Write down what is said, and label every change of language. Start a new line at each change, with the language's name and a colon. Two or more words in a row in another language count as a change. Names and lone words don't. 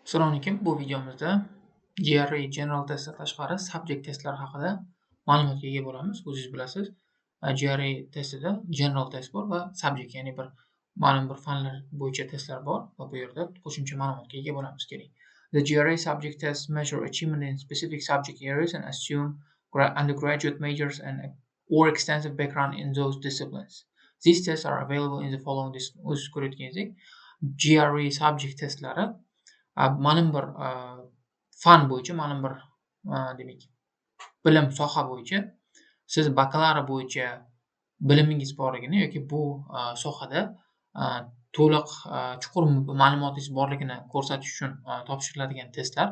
Uzbek: Assalomu alaykum. Bu videomizda
English: GRE General
Uzbek: testdan tashqari subject testlar haqida ma'lumotga ega bo'lamiz. O'zingiz bilasiz, GRE testida general test bor va subject, ya'ni ma'lum bir fanlar bo'yicha testlar bor va bu yerda qo'shimcha ma'lumotga ega bo'lamiz. Keling.
English: The GRE subject tests measure achievement in specific subject areas and assume undergraduate majors or extensive background in those disciplines. These tests are available in the following
Uzbek: o'z ko'rayotganingizdek GRE subject testlari ma'lum bir fan bo'yicha, ma'lum bir demak, bilim soha bo'yicha siz bakalavr bo'yicha bilimingiz borligini yoki bu sohada to'liq chuqur ma'lumotingiz borligini ko'rsatish uchun topshiriladigan testlar.